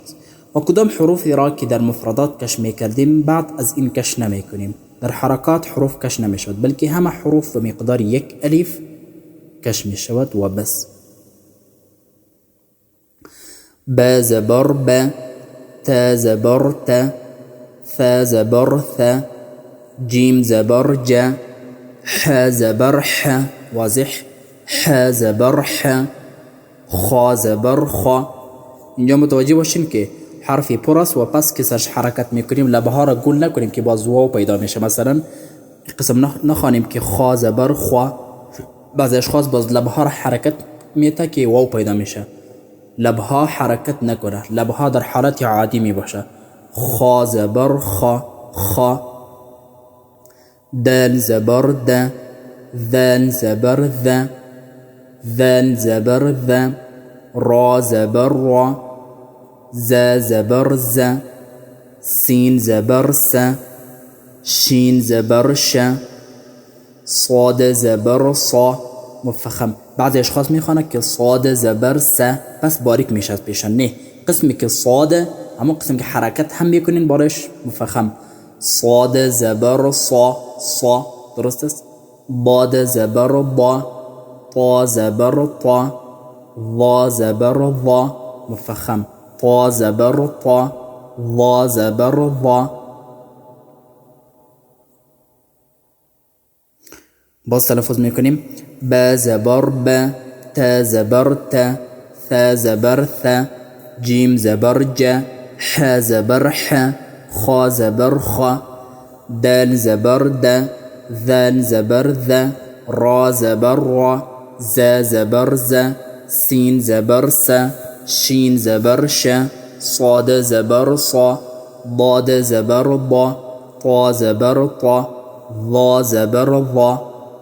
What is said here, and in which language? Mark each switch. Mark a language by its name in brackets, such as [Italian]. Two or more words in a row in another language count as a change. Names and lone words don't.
[Persian] و کدام حروفی را که در مفردات کش میکردیم بعد از این کش نمیکنیم. در حرکات حروف کش نمیشود، بلکه همه حروف به مقدار یک الف کش میشود و بس. با زبر با، تا زبر تا، ثا زبر ثا، جیم زبر جا، ح زبر ح، واضح، ح زبر ح، خا زبر خا. اینجا متوجه باشین که حرفی پر است و پس که سرش حرکت میکنیم لبها را گل نکنیم که باز واو پیدا میشه. مثلا قسم نخوانیم که خا زبر خوا، بعضی اشخاص باز لبها را حرکت میته که واو پیدا میشه. لبها حرکت نکنه، لبها در حالت عادی می باشه. خا زبر خا، خا. دال زبر دا، ذال زبر ذا، ذال زبر ذا. را زبر را، زا زبر زا. سين زبر سا، شين زبر شا. صاد زبر صا، مفخم. بعضی اشخاص میخوانه که صاد زبر سا پس باریک میشه از پیشن. نه، قسمی که صاد همون قسم که حرکت هم میکنین بارش مفخم. صاد زبر صا، صا درست است. باد زبر با، طا زبر طا، ظا زبر ظا مفخم. طا زبر طا، ظا زبر ظا. باز تلفظ میکنیم. با زبر با، تا زبر تا، ثا زبر ثا، جیم زبر جا، ح زبر ح، خا زبر خا، دال زبر دا، ذال زبر ذا، را زبر را، زا زبر زا، سين زبر سا، شين زبر شا، صاد زبر صا، ضاد زبر ضا، طا زبر طا، ظا زبر ظا.